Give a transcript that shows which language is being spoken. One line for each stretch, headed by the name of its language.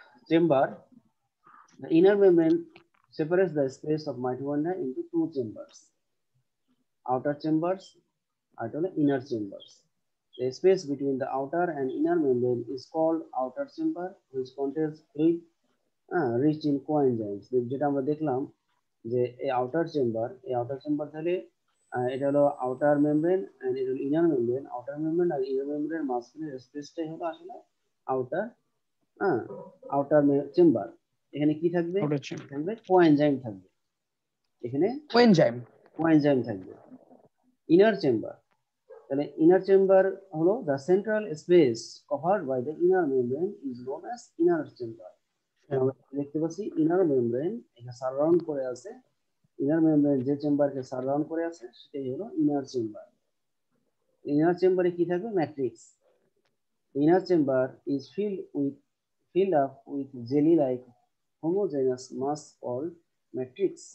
English: Chamber, the inner membrane separates the space of mitochondria into two chambers. Outer chambers are called inner chambers. The space between the outer and inner membrane is called outer chamber, which contains fluid rich in coenzymes.
Bangla: যেটা আমরা দেখলাম যে এই outer chamber তাহলে এটা হলো outer membrane and এটা হলো ইনার মেমব্রেন। আউটার মেমব্রেন আর ইনার মেমব্রেনের মাঝখানের স্পেসটাই হলো আসলে আউটার আউটার চেম্বার। এখানে কি থাকবে? Outer chamber. থাকবে কোএনজাইম থাকবে। এখানে কোএনজাইম। কোএনজাইম থাকবে।
English: Inner chamber, তাহলে inner chamber হলো the central space covered by the inner membrane is known as inner chamber.
Bangla: আমরা দেখতে পাচ্ছি ইনার মেমব্রেন এখানে সারাউন্ড করে আছে। ইনার মেমব্রেন যে চেম্বারকে সারাউন্ড করে আছে সেটাই হলো ইনার চেম্বার। ইনার চেম্বারে কি থাকবে? Matrix.
English: Inner chamber is filled up with jelly like homogeneous mass called matrix.